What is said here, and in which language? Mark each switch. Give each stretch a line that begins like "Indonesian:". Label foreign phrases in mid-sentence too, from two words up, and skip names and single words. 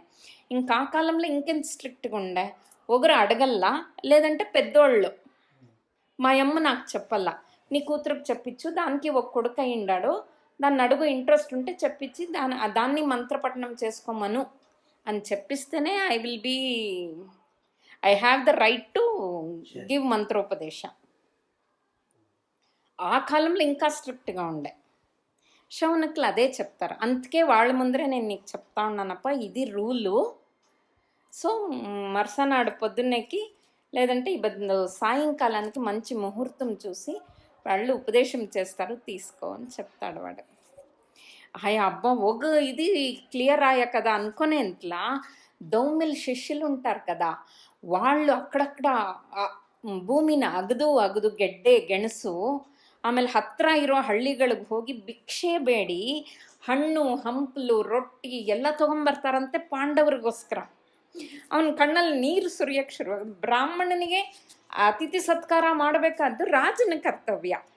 Telugu: ఇంకా ఆ కాలంలో ఇంకెంత స్ట్రిక్ట్గా ఉండే, ఒకరు అడగల్లా, లేదంటే పెద్దోళ్ళు మా అమ్మ నాకు చెప్పల్లా, నీ కూతురుకు చెప్పించు, దానికి ఒక కొడుకు అయ్యిండాడు, దాన్ని అడుగు, ఇంట్రెస్ట్ ఉంటే చెప్పించి దాన్ని మంత్రపఠనం చేసుకోమను అని చెప్పిస్తేనే
English: I have the right to give mantropadesha.
Telugu: ఆ కాలంలో ఇంకా స్ట్రిక్ట్గా ఉండే. శౌనకులు అదే చెప్తారు. అందుకే వాళ్ళ ముందరే నేను నీకు చెప్తా ఉన్నానప్ప, ఇది రూలు. సో మరుసనాడు పొద్దున్నేకి లేదంటే సాయంకాలానికి మంచి ముహూర్తం చూసి వాళ్ళు ఉపదేశం చేస్తారు, తీసుకో అని చెప్తాడు వాడు. అబ్బా ఒక ఇది క్లియర్ అయ్యా కదా అనుకునేంతలా ధౌమిల్ శిష్యులు ఉంటారు కదా, వాళ్ళు
Kannada: ಅಕ್ಕಡಕ್ಕಡ ಭೂಮಿನ ಅಗದು ಗೆಡ್ಡೆ ಗೆಣಸು, ಆಮೇಲೆ ಹತ್ರ ಇರೋ ಹಳ್ಳಿಗಳಿಗೆ ಹೋಗಿ ಭಿಕ್ಷೆ ಬೇಡಿ ಹಣ್ಣು ಹಂಪಲು ರೊಟ್ಟಿ ಎಲ್ಲ ತೊಗೊಂಬರ್ತಾರಂತೆ ಪಾಂಡವರಿಗೋಸ್ಕರ. ಅವನ ಕಣ್ಣಲ್ಲಿ ನೀರು ಸುರಿಯಕ್ಕೆ ಶುರು. ಬ್ರಾಹ್ಮಣನಿಗೆ ಅತಿಥಿ ಸತ್ಕಾರ ಮಾಡಬೇಕಾದ್ದು ರಾಜನ ಕರ್ತವ್ಯ.